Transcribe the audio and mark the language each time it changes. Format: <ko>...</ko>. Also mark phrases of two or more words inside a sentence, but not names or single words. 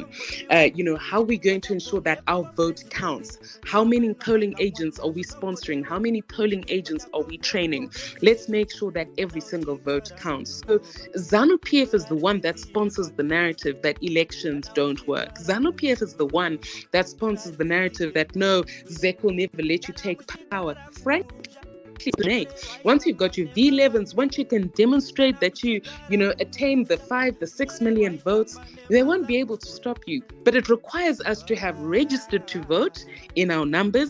<en>How are we going to ensure that our vote counts? How many polling agents are we sponsoring? How many polling agents are we training? Let's make sure that every single vote counts. So ZANU-PF is the one that sponsors the narrative that elections don't work. ZANU-PF is the one that sponsors the narrative that no, ZEC will never let you take power. Frankly, once you've got your V11s, once you can demonstrate that you attain the 6 million votes, they won't be able to stop you. But it requires us to have registered to vote in our numbers.</en>